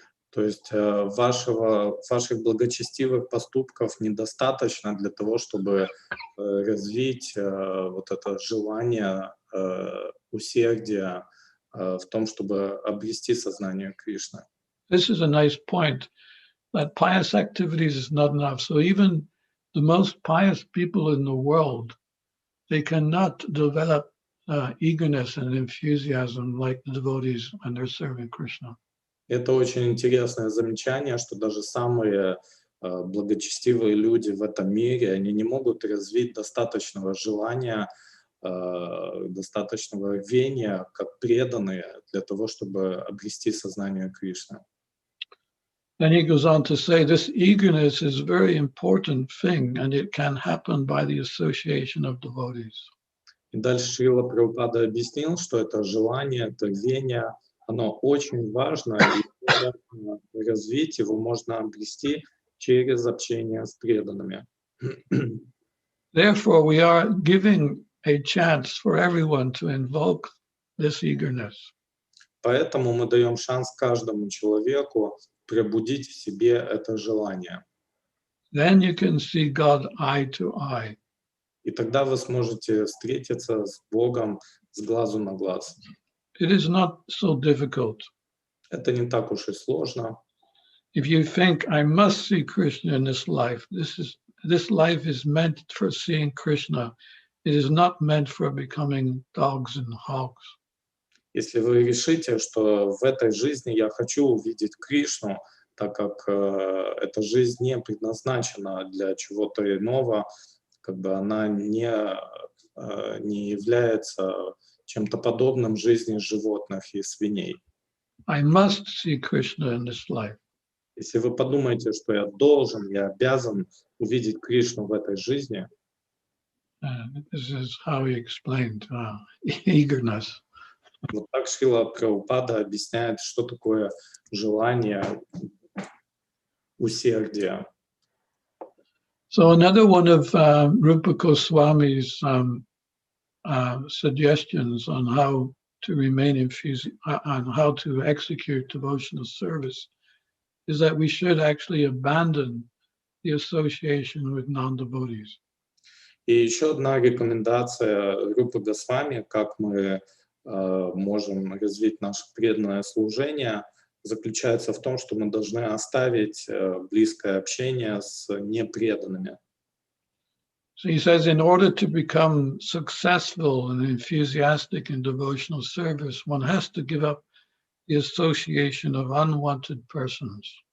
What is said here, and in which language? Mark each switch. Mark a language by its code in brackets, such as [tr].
[ru] То есть ваших благочестивых поступков недостаточно для того, чтобы развить вот это желание, усердие в том, чтобы обрести сознание Кришны. [en] This is a nice point, that pious activities is not enough. So even the most pious people in the world, they cannot develop eagerness and enthusiasm like the devotees when they're serving Krishna. [ru] Это очень интересное замечание, что даже самые благочестивые люди в этом мире, они не могут развить достаточного желания, достаточного рвения, как преданные, для того, чтобы обрести сознание Кришны. [en] Then he goes on to say this eagerness is a very important thing, and it can happen by the association of devotees. [ru] И дальше Шрила Прабхупада объяснил, что это желание, это рвение, оно очень важно, и его можно развить, его можно обрести через общение с преданными. [en] Therefore, we are giving a chance for everyone to invoke this eagerness. [ru] Поэтому мы даем шанс каждому человеку пробудить в себе это желание. [en] Then you can see God eye to eye. [ru] И тогда вы сможете встретиться с Богом с глазу на глаз. [en] It is not so difficult. [ru] Это не так уж и сложно. [en] If you think I must see Krishna in this life life is meant for seeing Krishna. It is not meant for becoming dogs and hogs. [ru] Если вы решите, что в этой жизни я хочу увидеть Кришну, так как эта жизнь не предназначена для чего-то иного, как бы она не является чем-то подобным жизни животных и свиней. [en] I must see Krishna in this life. [ru] Если вы подумаете, что я должен, я обязан увидеть Кришну в этой жизни, [en] This is how he explained eagerness. [ru] вот так Шрила Прабхупада объясняет, что такое желание, усердие. [en] So another one of Rupa Goswami's suggestions on how to remain on how to execute devotional service is that we should actually abandon the association with non-devotees. [ru] И еще одна рекомендация группы Госвами, как мы можем развить наше преданное служение, заключается в том, что мы должны оставить близкое общение с непреданными. [en] So he says, in order to become successful and enthusiastic in devotional service, one has to give up the association of unwanted persons.